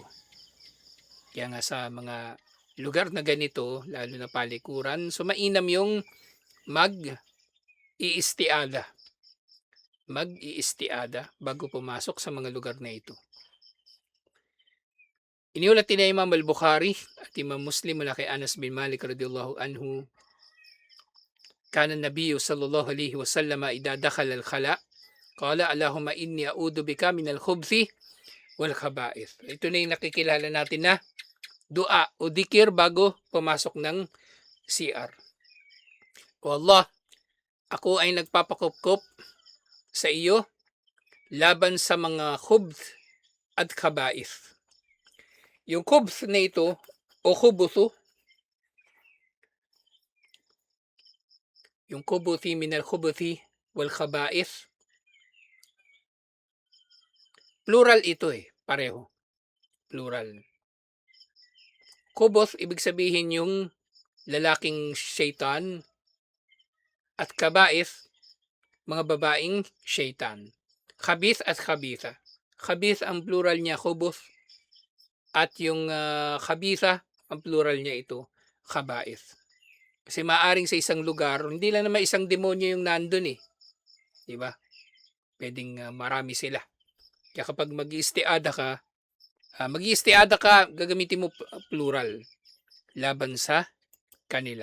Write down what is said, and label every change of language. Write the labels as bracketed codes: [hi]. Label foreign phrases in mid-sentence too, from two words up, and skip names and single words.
[tl] Kaya nga sa mga lugar na ganito, lalo na palikuran, so mainam yung mag-iistiada. Mag-iistiada bago pumasok sa mga lugar na ito. Iniulat ni Imam al-Bukhari at Imam Muslim mula kay Anas bin Malik [ar] رضي الله عنه كان النبي صلى الله عليه وسلم إذا دخل الخلاء قال اللهم إني أعوذ بك من الخبث والخبائث. [tl] Ito na yung nakikilala natin na dua o dikir bago pumasok ng CR. O Allah, ako ay nagpapakupkop sa iyo laban sa mga khubth at khaba'ith. Yung khubth na ito o khubuthu, yung [ar] الخبث من الخبث والخبائث, [tl] plural ito pareho. Plural. Khubuth, ibig sabihin yung lalaking shaitan, at kaba'ith, mga babaeng shaitan. Khabith at khabitha. Khabith ang plural niya khubuth, at yung khabitha ang plural niya ito khaba'ith. Kasi maaring sa isang lugar, hindi lang naman isang demonyo yung nandun di ba? Pwedeng marami sila. Kaya kapag mag-istiada ka, gagamitin mo plural laban sa kanila.